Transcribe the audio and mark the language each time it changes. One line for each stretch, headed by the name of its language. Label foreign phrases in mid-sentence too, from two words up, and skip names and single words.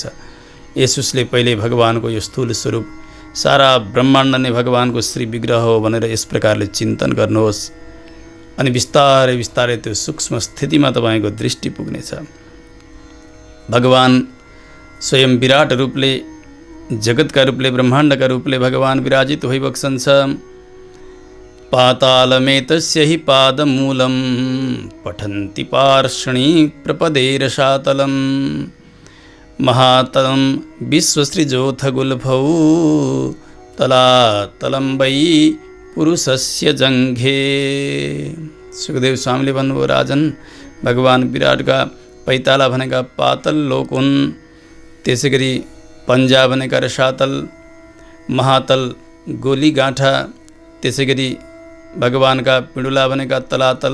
Nepali: यसुसले पहिले भगवानको यो स्थूल स्वरूप, सारा ब्रह्माण्ड नै भगवानको श्री विग्रह हो भनेर यस प्रकारले चिन्तन गर्नुहोस्, अनि बिस्तारै बिस्तारै त्यो सूक्ष्म स्थितिमा तपाईँको दृष्टि पुग्नेछ। भगवान स्वयं विराट रूपले, जगतका रूपले, ब्रह्माण्डका रूपले भगवान विराजित भइबक्सन्छ।
Sanskrit: पातालमेतस्य हि पादमूलं पठन्ति पार्ष्णी प्रपदेरशातलम्। महातलं विश्वसृजोऽथ गुल्फौ तलातलं वै पुरुषस्य जङ्घे।
Nepali: सुखदेव स्वामीले भन्नुभयो, राजन भगवान विराटका पैताला भनेका पातल लोक हुन्, त्यसै गरी पन्जा भनेका रसातल, महातल गोली गाँठा, त्यसै गरी भगवानका पिँडुला भनेका तलातल,